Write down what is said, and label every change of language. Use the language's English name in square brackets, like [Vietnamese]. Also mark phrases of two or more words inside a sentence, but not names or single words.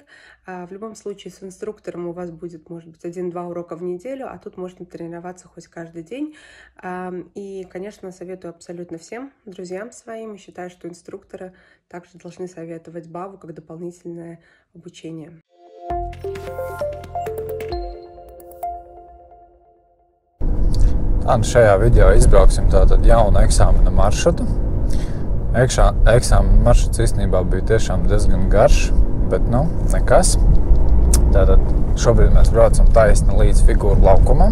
[Russian] В любом случае с инструктором у вас будет, может быть, 1-2 урока в неделю, а тут можно тренироваться хоть каждый день. И, конечно, советую абсолютно всем друзьям своим. И считаю, что инструкторы также должны советовать Bava как дополнительное обучение. [Latvian] Šajā video izbrauksim tātad jaunu eksāmena maršrutu. Eksāmena maršruts īstenībā bija tiešām diezgan garš, bet nekas. Tātad šobrīd mēs braucam taisni līdz Figūru laukumam.